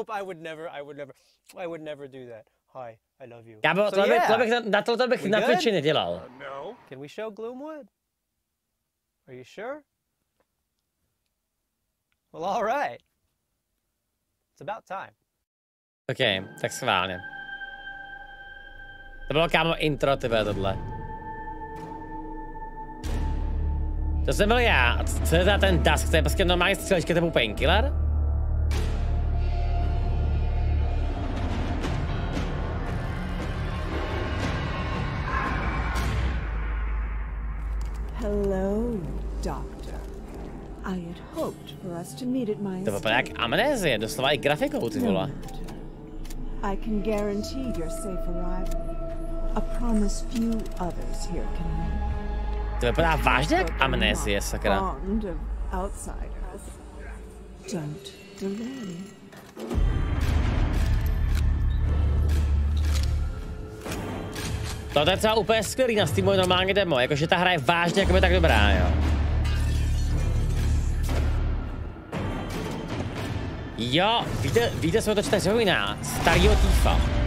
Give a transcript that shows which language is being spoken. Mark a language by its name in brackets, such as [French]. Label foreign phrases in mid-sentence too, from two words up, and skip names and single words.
[English] I would never do that. Hi, I love you. So, yeah. No. Can we show Gloomwood? Are you sure? Well, all right. It's about time. [Czech] OK, tak schválně. To bylo, kámo, intro, tyhle, tohle. To jsem byl já. A co je za ten Dusk? To je prostě normální střílečka typu Painkiller? [English] Hello, Doctor. I had hoped for us to meet at my [Czech] To vypadá jak Amnézie, doslova i grafikou, ty vole. [English] I can guarantee your safe arrival. A promise few others here can make. [Czech] To vypadá vážně jak Amnézie, sakra. [English] Fond of outsiders. Don't delay. [Czech] To je třeba úplně skvělý na Steamu normálně demo, jakože ta hra je vážně jakoby tak dobrá, jo. Jo, víte, jsme to čtali zrovna, starýho týfa.